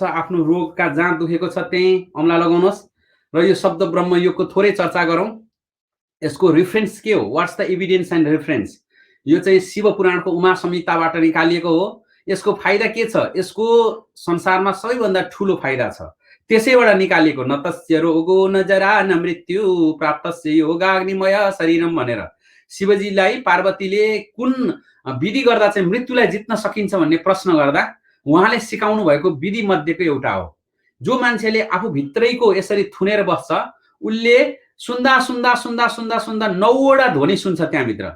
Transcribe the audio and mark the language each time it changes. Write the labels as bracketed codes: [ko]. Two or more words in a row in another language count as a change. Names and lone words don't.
[ne] आफ्नो रोगका जहाँ दुखेको छ त्यही औँला लगाउनुहोस् र यो शब्द ब्रह्म योगको थोरै चर्चा गरौँ। यसको रिफरेन्स के हो? [en] What's the evidence and reference? [ne] यो चाहिँ शिव पुराणको उमा संहिताबाट निकालिएको हो। यसको फाइदा के छ? यसको संसारमा सबैभन्दा ठुलो फाइदा छ, त्यसैबाट निकालिएको। [sa] न तस्य रोगो न जरा न मृत्यु प्राप्तस्य योगाग्निमय शरीरम [ne] भनेर शिवजीलाई पार्वतीले कुन विधि गर्दा चाहिँ मृत्युलाई जित्न सकिन्छ भन्ने प्रश्न गर्दा उहाँले सिकाउनु भएको विधि मध्येको एउटा हो। जो मान्छेले आफू भित्रैको यसरी थुनेर बस्छ उसले सुन्दा सुन्दा सुन्दा सुन्दा सुन्दा 9वटा ध्वनि सुन्छ त्यहाँभित्र।